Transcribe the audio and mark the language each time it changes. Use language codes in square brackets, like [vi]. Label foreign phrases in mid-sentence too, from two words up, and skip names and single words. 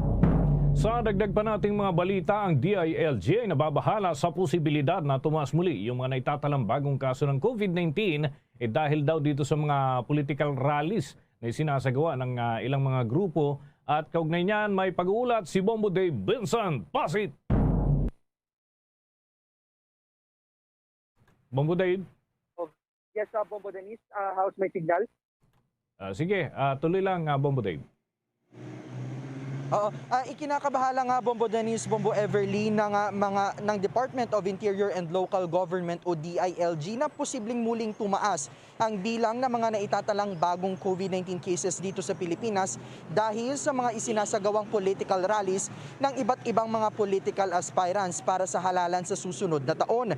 [tl] Sa dagdag pa nating mga balita, ang DILG ay nababahala sa posibilidad na tumaas muli yung mga naitatalang bagong kaso ng COVID-19 dahil daw dito sa mga [en] political rallies [tl] na sinasagawa ng ilang mga grupo. At kaugnay niyan may pag-uulat si Bombo Dave Vincent Pasit. Bombo Dave? [en] Yes, Bombo Dennis. How's my signal? [tl] Sige, tuloy lang Bombo Dave. Ikinakabahala nga Bombo Dennis, Bombo Everly ng Department of Interior and Local Government o DILG na posibleng muling tumaas ang bilang ng mga naitatalang bagong COVID-19 cases dito sa Pilipinas dahil sa mga isinasagawang [en] political rallies [tl] ng iba't ibang mga [en] political aspirants [tl] para sa halalan sa susunod na taon.